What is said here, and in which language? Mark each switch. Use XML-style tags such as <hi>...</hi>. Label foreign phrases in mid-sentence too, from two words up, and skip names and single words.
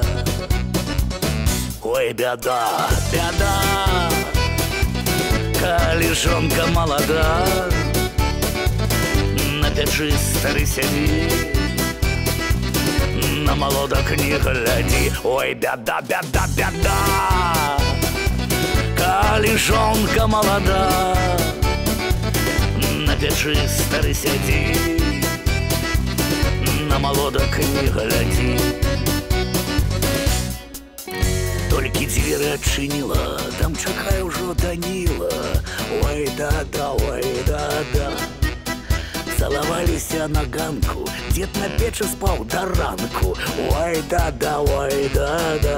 <ru>Ой, беда, беда, калежонка молода, на печи старый сидит, на молодок не гляди. Ой, беда, беда, беда, калежонка молода, на печи старый сидит, на молодок не гляди.</ru> <be>Толькі дзверы адчыніла, там чакае ўжо Даніла. Ой, да-да, ой, да-да. Цалаваліся на ганку, дзед на печы спаў да ранку. Ой, да-да, ой, да-да.</be>